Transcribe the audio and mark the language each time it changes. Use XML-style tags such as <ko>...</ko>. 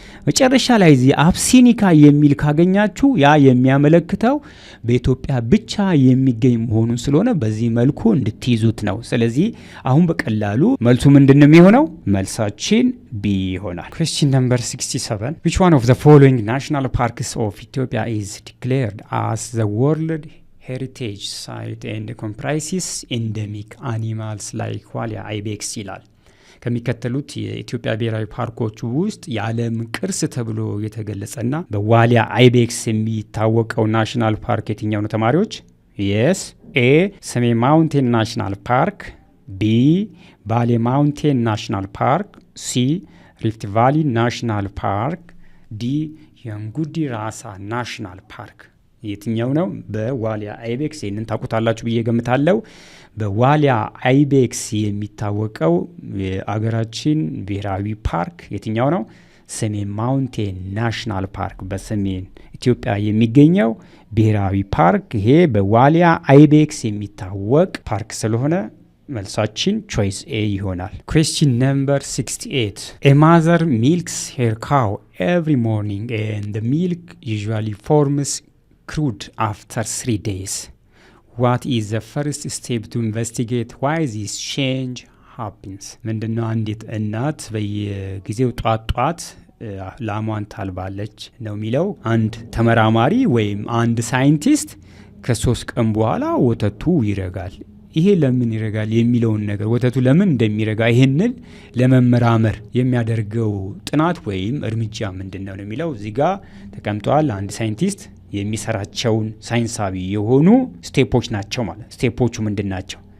<am>መጨረሻ ላይ እዚህ አብሲኒካ የሚል ካገኛችሁ ያ የሚያመለክተው በኢትዮጵያ ብቻ የሚገኝ መሆኑን ስለሆነ በዚህ መልኩ እንድትይዙት ነው። ስለዚህ አሁን በቀላሉ መልሱ ምንድነው የሚሆነው? መልሳችን ቢ ይሆናል።</am> <en>Question number 67. Which one of the following national parks of Ethiopia is declared as the World Heritage Site and comprises endemic animals like ዋሊያ አይቤክስ</en> <am>ይላል። ከሚከተሉት የኢትዮጵያ ብሔራዊ ፓርኮች ውስጥ የዓለም ቅርስ ተብሎ የተገለጸና በዋሊያ አይቤክስ የሚታወቀው ናሽናል ፓርክ የትኛው ነው ተማሪዎች? የስ ኤ ሰሜን ማውንቴን ናሽናል ፓርክ፣ ቢ ባሌ ማውንቴን ናሽናል ፓርክ፣ ሲ ሪፍት ቫሊ ናሽናል ፓርክ፣ ዲ የንጉዲ ራሳ ናሽናል ፓርክ። የትኛው ነው? በዋሊያ አይቤክስ ይህንን ታውቁታላችሁ ብዬ ገምታለሁ። በዋሊያ አይቤክስ የሚታወቀው የአገራችን ብሔራዊ ፓርክ የትኛው ነው? ሰሜን ማውንቴን ናሽናል ፓርክ በሰሜን ኢትዮጵያ የሚገኘው ብሔራዊ ፓርክ ይሄ በዋሊያ አይቤክስ የሚታወቅ ፓርክ ስለሆነ መልሳችን ቾይስ ኤ ይሆናል።</am> <en>Question number 68. A mother milks her cow every morning and the milk usually forms crude after 3 days. What is the first step to investigate why this change happens?</en> <am>ምንድነው? አንዲት እናት በየጊዜው ጧት ላሟን ታልባለች ነው የሚለው አንድ ተመራማሪ ወይም አንድ ሳይንቲስት ከ3 ቀን በኋላ ወተቱ ይረጋል። ይሄ ለምን ይረጋል የሚለውን ነገር ወተቱ ለምን እንደሚረጋ ይሄንን ለመመራመር የሚያደርገው ጥናት ወይም እርምጃ ምንድነው ነው የሚለው እዚህ ጋር ተቀምጧል። አንድ ሳይንቲስት የሚሰራቸውን ሳይንሳዊ የሆኑ ስቴፖች ናቸው ማለት። ስቴፖቹ ምንድናቸው?</am>